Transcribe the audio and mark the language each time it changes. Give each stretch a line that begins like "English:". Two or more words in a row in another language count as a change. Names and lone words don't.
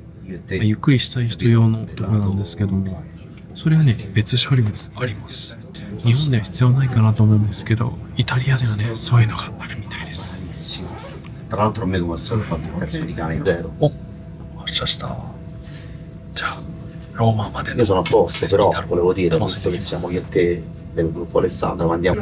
Japanese: ゆっくりしたい人用のところなんですけども、それはね、別車両もあります。日本では必要ないかなと思うんですけど、イタリアではね、そういうのがあるみたいです。お、発車した。じゃあ、 ローマまで
Italian: Io sono a posto, però volevo dire, No, visto sì. che siamo io e te del gruppo Alessandro, ma andiamo.